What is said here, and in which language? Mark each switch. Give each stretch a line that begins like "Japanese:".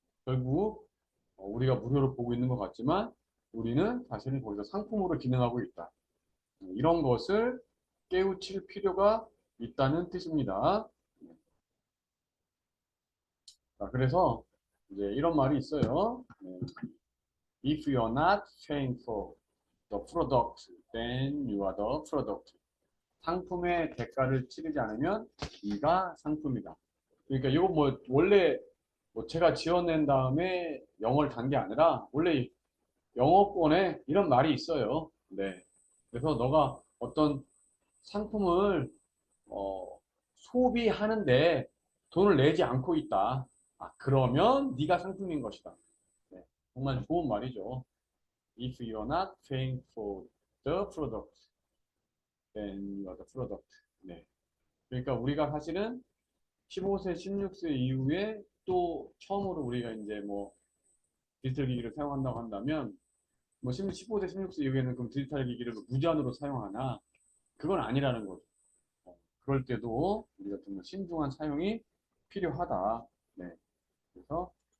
Korean: 결국 우리가 무료로 보고 있는 것 같지만 우리는 사실은 거기서 상품으로 기능하고 있다. 이런 것을 깨우칠 필요가 있다는 뜻입니다. 자, 그래서 이제 이런 말이 있어요. 네.
English: If you are not paying for the product, then you are the product.
Korean: 상품의 대가를 치르지 않으면 네가 상품이다. 그러니까 이거 뭐 원래 뭐 제가 지어낸 다음에 영어를 단 게 아니라 원래 영어권에 이런 말이 있어요. 네. 그래서 너가 어떤 상품을 소비하는데 돈을 내지 않고 있다. 그러면 네가 상품인 것이다. 네. 정말 좋은 말이죠.
English: If you're not paying for the product, then you are the product.
Korean: 네. 그러니까 우리가 사실은 15세, 16세 이후에 또 처음으로 우리가 이제 뭐 디지털 기기를 사용한다고 한다면 뭐 15세, 16세 이후에는 그럼 디지털 기기를 무제한으로 사용하나? 그건 아니라는 거죠. 그럴 때도 우리가 정말 신중한 사용이 필요하다. 네. 그래서